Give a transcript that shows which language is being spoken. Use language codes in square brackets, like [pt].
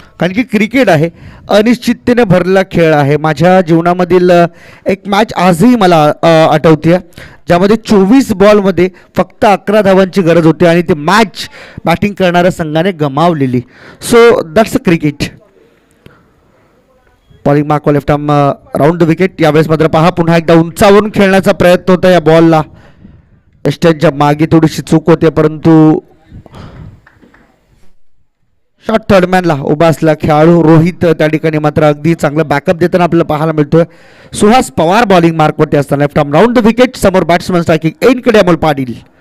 [mr] कारण की क्रिकेट आहे, अनिश्चिततेने भरलेला खेळ आहे. माझ्या जीवनामधील एक मॅच आजही मला आठवते, ज्यामध्ये 24 बॉलमध्ये फक्त 11 धावांची गरज होती आणि ती मॅच बॅटिंग करणाऱ्या संघाने गमावलेली. [en] So that's a cricket. Bowling mark left arm round the wicket. [mr] यावेळेस मात्र पहा पुन्हा एकदा उंचावरून खेळण्याचा प्रयत्न होता या बॉलला. एस्टनच्या मागे थोडीशी चूक होते, परंतु शॉर्ट थर्डमॅनला उभा असला खेळाडू रोहित त्या ठिकाणी मात्र अगदी चांगलं बॅकअप देताना आपल्याला पाहायला मिळतोय. सुहास पवार बॉलिंग मार्कवरती असताना [en] Left arm round the wicket. [mr] समोर बॅट्समन स्ट्रायकिंग एंडकडे अमोल पाटील.